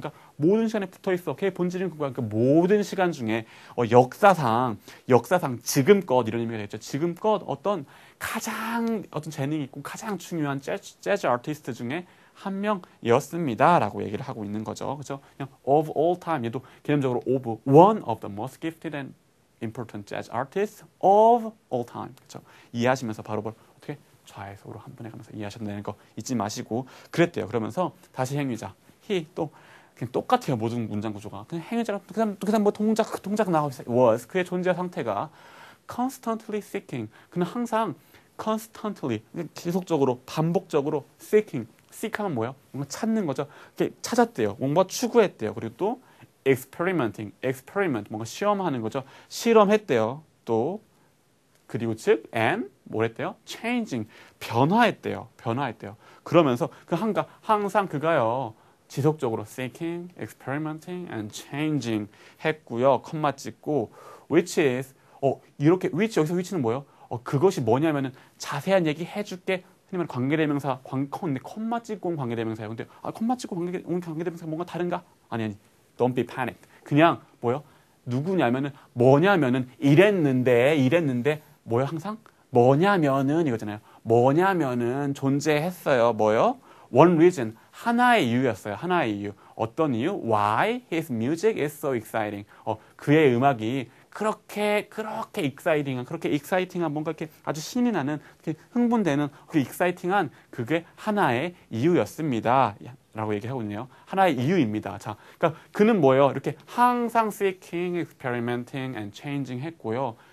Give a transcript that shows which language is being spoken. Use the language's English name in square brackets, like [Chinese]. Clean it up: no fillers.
[Korean] 그러니까 모든 시간에 붙어 있어. 걔 본질은 그거야. 그러니까 모든 시간 중에 역사상 지금껏 이런 의미가 되겠죠. 지금껏 가장 재능이 있고 가장 중요한 재즈 아티스트 중에 한 명이었습니다라고 얘기를 하고 있는 거죠. 그렇죠? 그냥 [English] of all time [Korean] 얘도 개념적으로 [English] of one of the most gifted and important jazz artists of all time. [Korean] 그렇죠? 이해하시면서 바로 어떻게 좌에서로 한 번에 가면서 이해하셨다는 거 잊지 마시고 그랬대요. 그러면서 다시 행위자 he 또 그냥 똑같아요. 모든 문장 구조가 그냥 행위자가 그다음 뭐 동작 나오고 있어요. was 그의 존재 상태가 [English] constantly seeking [Korean] 그는 항상 constantly 계속적으로 반복적으로 seeking seek하면 뭐예요? 뭔가 찾는 거죠. 이렇게 찾았대요. 뭔가 추구했대요. 그리고 또 experiment 뭔가 시험하는 거죠. 실험했대요. 또 그리고 즉 and 뭐랬대요? changing 변화했대요. 그러면서 항상 그가요. 지속적으로 [English] seeking, experimenting and changing [Korean] 했고요. 컴마 찍고 [English] which is [Korean] 이렇게 여기서 which는 뭐예요? 그것이 뭐냐면은 자세한 얘기 해줄게. 흔히 말하는 관계대명사, 근데 콤마 찍고 온 관계대명사예요. 근데 콤마 찍고 온 관계대명사가 뭔가 다른가? 아니. [English] Don't be panicked. [Korean] 그냥 뭐요? 누구냐면은 뭐냐면은 이랬는데 뭐요? 항상 뭐냐면은 이거잖아요. 뭐냐면은 존재했어요. 뭐요? [English] One reason. [Korean] 하나의 이유였어요. 하나의 이유. 어떤 이유? [English] Why his music is so exciting. [Korean] 그의 음악이 그렇게 익사이팅한 뭔가 이렇게 아주 신이 나는 흥분되는 그 익사이팅한 그게 하나의 이유였습니다. 라고 얘기하고 있네요. 하나의 이유입니다. 자, 그러니까 그는 뭐예요? 이렇게 항상 [English] seeking, experimenting and changing [Korean] 했고요.